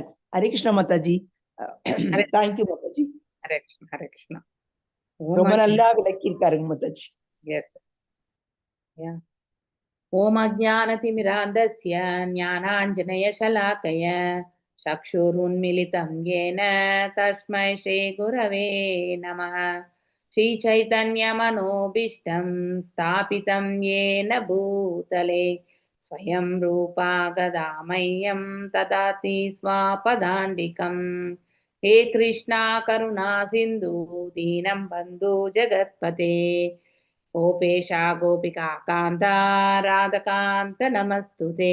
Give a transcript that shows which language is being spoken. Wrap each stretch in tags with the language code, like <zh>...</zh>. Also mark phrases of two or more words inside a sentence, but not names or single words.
<ta>ஹரே கிருஷ்ணா மாதாஜி. தேங்க்யூ மாதாஜி. ஹரே கிருஷ்ணா, ஹரே கிருஷ்ணா. ரொம்ப நல்லா விளக்கியிருக்காருங்க மாதாஜி.</ta> <sa>எஸ். ओम् अज्ञानतिमिरान्धस्य ज्ञानाञ्जनशलाकया चक्षुरुन्मीलितं येन तस्मै श्री गुरवे नमः. श्रीचैतन्यमनोभीष्टं स्थापितं येन भूतले स्वयं रूपा गदा मह्यं ददाति स्वापदाण्डिकम्. हे कृष्णा करुणा सिन्धु दीनं बन्धु जगत्पते गोपेशा गोपिका कान्ता राधकान्त नमस्तुते.</sa>